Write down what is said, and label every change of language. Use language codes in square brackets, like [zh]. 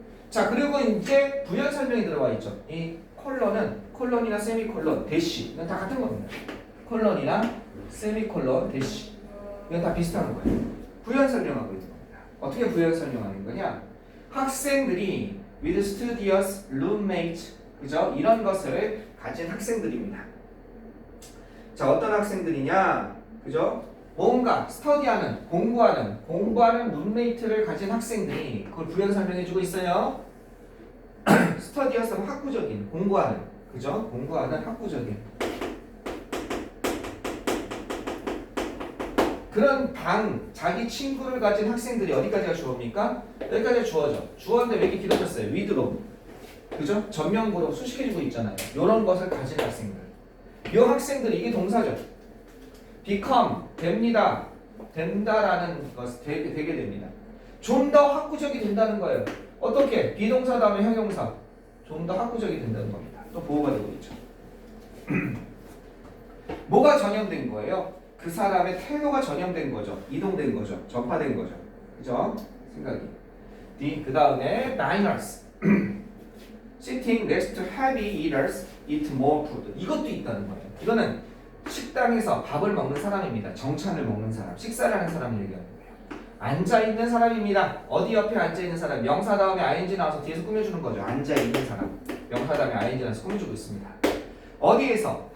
[ko] 자, 그리고 이제 부연 설명이 들어와 있죠. 이 콜론이나 세미콜론, 대시 이건 다 같은 겁니다. 콜론이나 세미콜론, 대시 이건 다 비슷한 거예요. 부연 설명하고 있는 겁니다. 어떻게 부연 설명하는 거냐? 학생들이 [en] with studious roommate, [ko] 그죠? 이런 것을 가진 학생들입니다. 자, 어떤 학생들이냐? 그죠? 뭔가 스터디하는, 공부하는 룸메이트를 가진 학생들이 그걸 부연 설명해주고 있어요. 스터디어스는 학구적인, 공부하는, 그죠? 공부하는 학구적인. 그런 자기 친구를 가진 학생들이 어디까지가 주어입니까? 여기까지가 주어죠. 주어인데 왜 이렇게 길어졌어요? 위드로. 그죠? 전면구로 수식해주고 있잖아요. 이런 것을 가진 학생들. 이 학생들이 이게 동사죠. become 됩니다. 된다라는 것 되게 됩니다. 좀 더 학구적이 된다는 거예요. 어떻게? 비동사 다음에 형용사. 좀 더 학구적이 된다는 겁니다. 또 보호가 되고 있죠. 뭐가 전염된 거예요? 그 사람의 태도가 전염된 거죠. 이동된 거죠. 전파된 거죠. 그죠? 생각이. [en] 그 다음에 diners. Sitting next to heavy eaters eat more food. [ko] 이것도 있다는 거예요. 이거는 식당에서 밥을 먹는 사람입니다. 정찬을 먹는 사람, 식사를 하는 사람을 얘기하는 거예요. 앉아있는 사람입니다. 어디 옆에 앉아있는 사람? 명사 다음에 ing 나와서 뒤에서 꾸며주는 거죠. 앉아있는 사람. 명사 다음에 ing 나와서 꾸며주고 있습니다. 어디에서?